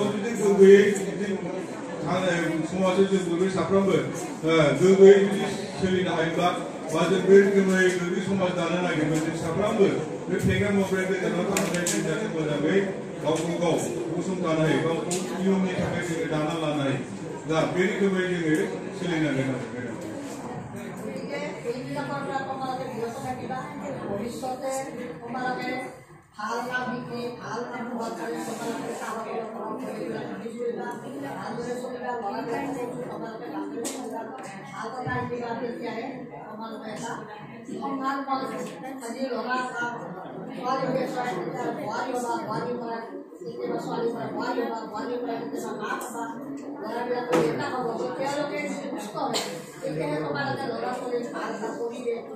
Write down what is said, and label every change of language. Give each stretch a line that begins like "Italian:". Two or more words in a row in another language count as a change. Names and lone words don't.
Bodo: যদি গোগোयै समाजों जों बयबो साफ्रोमबो गोग्गोयै जुदि सोलिनो हायोब्ला बा जों बे रोखोमै गोग्गो समाज दानो नागिरब्ला जों साफ्रोमबो बे फेग्रा मुवानिफ्राय गोजानाव थानानै जों जाहाथे मोजाङै गावखौ गाव गसंथानो हायो गावखौ इयुननि थाखाय जोङो दाना लानो हायो दा बे रोखोमै जोङो सोलिनांगोन आरो
Assamese: ভৱিষ্যতে তোমালোকে ভাল কাম শিকি ভাল কাম হোৱাৰ কাৰণে তোমালোকে ভালদৰে চলিবা তোমালোকে ভালদৰে চলিবা ভাল কথা শিকিবা তেতিয়াহে তোমালোকে এটা সন্মান পাব আজি ল'ৰা বা ছোৱালী হৈ আছে তেতিয়া বোৱাৰী হ'বা বোৱাৰী পৰা কেতিয়াবা ছোৱালী পৰা বোৱাৰী হ'বা বোৱাৰী পৰা কেতিয়াবা মাক হ'বা ল'ৰাবিলাকৰ দেউতাক হ'ব তেওঁলোকে যদি সুস্থ হয় তেতিয়াহে তোমালোকে ল'ৰা ছোৱালী ভাল এটা কৰিলে